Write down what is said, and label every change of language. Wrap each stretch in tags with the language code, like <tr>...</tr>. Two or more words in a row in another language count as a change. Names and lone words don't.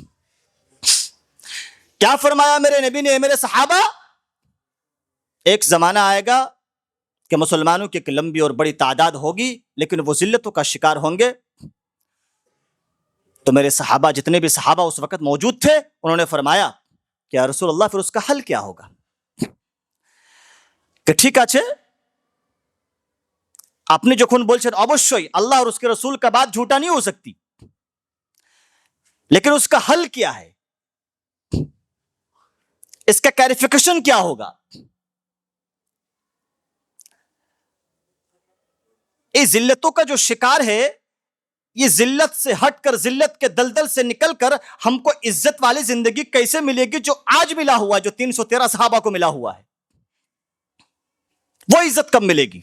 <ur>کیا فرمایا میرے نبی نے, میرے صحابہ, ایک زمانہ آئے گا کہ مسلمانوں کی ایک لمبی اور بڑی تعداد ہوگی لیکن وہ ذلتوں کا شکار ہوں گے. تو میرے صحابہ, جتنے بھی صحابہ اس وقت موجود تھے, انہوں نے فرمایا کہ یا رسول اللہ پھر اس کا حل کیا ہوگا؟ کہ</ur> <bn>ঠিক আছে, আপনি যখন বলছেন অবশ্যই</bn> <ur>আল্লাহ اور اس کے رسول کا بات جھوٹا نہیں ہو سکتی, لیکن اس کا حل کیا ہے, اس کا کلیریفیکیشن کیا ہوگا؟ یہ ذلتوں کا جو شکار ہے, یہ ذلت سے ہٹ کر, ذلت کے دلدل سے نکل کر ہم کو عزت والی زندگی کیسے ملے گی جو آج ملا ہوا ہے, جو 313 صحابہ کو ملا ہوا ہے, وہ عزت کب ملے گی؟</ur>